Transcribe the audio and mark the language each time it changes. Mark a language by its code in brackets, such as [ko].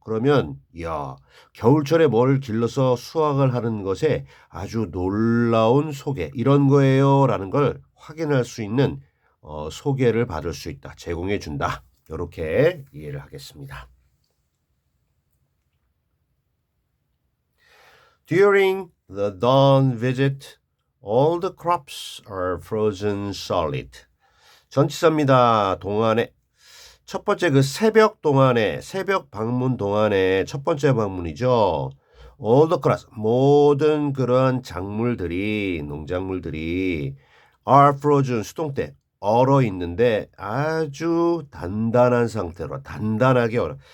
[ko] 그러면 겨울철에 뭘 길러서 수확을 하는 것에 아주 놀라운 소개 이런 거예요라는 걸 확인할 수 있는 소개를 받을 수 있다. 제공해 준다. 이렇게 이해를 하겠습니다. [en] During the dawn visit, all the crops are frozen solid. [ko] 전치사입니다. 동안에 첫 번째 그 새벽 방문 동안에 첫 번째 방문이죠. [en] All the crops, [ko] 모든 그러한 농작물들이 [en] are frozen, [ko] 수동태, 얼어 있는데 아주 단단한 상태로, 단단하게 얼어.